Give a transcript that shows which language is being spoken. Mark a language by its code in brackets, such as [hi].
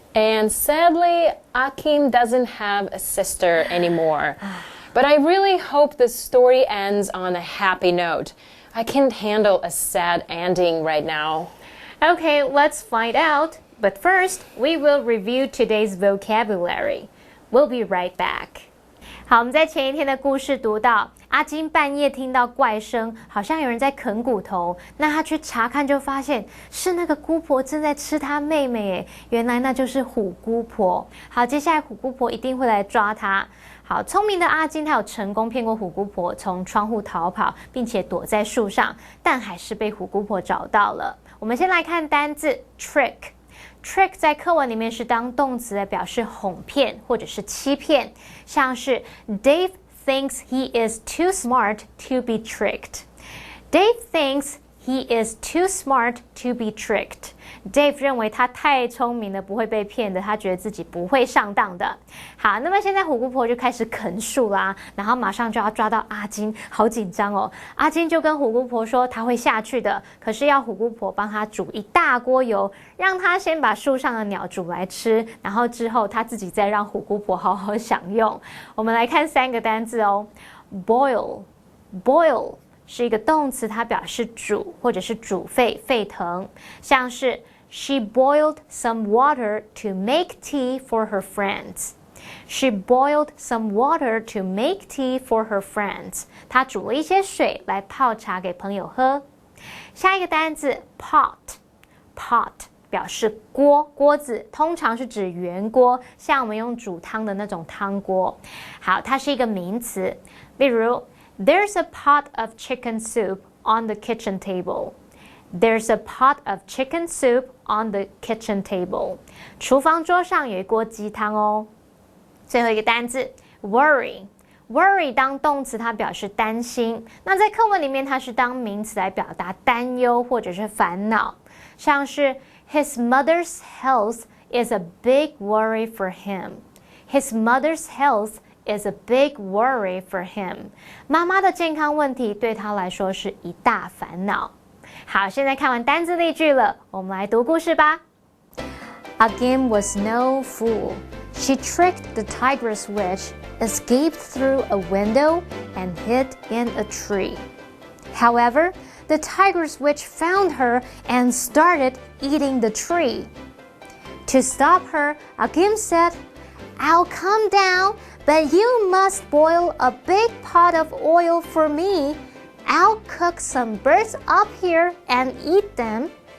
[en] And sadly, Akim doesn't have a sister anymore. But I really hope the story ends on a happy note. I can't handle a sad ending right now. Okay, let's find out. But first, we will review today's vocabulary. We'll be right back. [zh] 好，我们在前一天的故事读到，阿金半夜听到怪声，好像有人在啃骨头。那他去查看，就发现是那个姑婆正在吃他妹妹耶。原来那就是虎姑婆。好，接下来虎姑婆一定会来抓他。好，聪明的阿金，他有成功骗过虎姑婆从窗户逃跑，并且躲在树上，但还是被虎姑婆找到了。我们先来看单字 trick。Trick 在课文里面是当动词来表示哄骗或者是欺骗，像是 [en] Dave thinks he is too smart to be tricked. Dave thinks he is too smart to be tricked. [zh] Dave 认为他太聪明了，不会被骗的，他觉得自己不会上当的。好，那么现在虎姑婆就开始啃树啦，然后马上就要抓到阿金，好紧张哦。阿金就跟虎姑婆说他会下去的，可是要虎姑婆帮他煮一大锅油，让他先把树上的鸟煮来吃，然后之后他自己再让虎姑婆好好享用。我们来看3个单字哦 ，boil 是一个动词，它表示煮或者是煮沸腾，像是 [en] She boiled some water to make tea for her friends. She boiled some water to make tea for her friends. [zh] 她煮了一些水来泡茶给朋友喝。下一个单字 pot 表示锅子，通常是指圆锅，像我们用煮汤的那种汤锅。好，它是一个名词，例如 [en] There's a pot of chicken soup on the kitchen table.There's a pot of chicken soup on the kitchen table. [zh] 厨房桌上有一锅鸡汤哦。最后一个单字 worry 当动词，它表示担心。那在课文里面，它是当名词来表达担忧或者是烦恼，像是 [en] His mother's health is a big worry for him. His mother's health is a big worry for him. [zh] 妈妈的健康问题对他来说是一大烦恼。好，现在看完单字例句了，我们来读故事吧。 [en] Akim was no fool. She tricked the Tigress Witch, escaped through a window, and hid in a tree. However, the Tigress Witch found her and started eating the tree. To stop her, Akim said, I'll come down, but you must boil a big pot of oil for me.I'll cook some birds up here and eat them.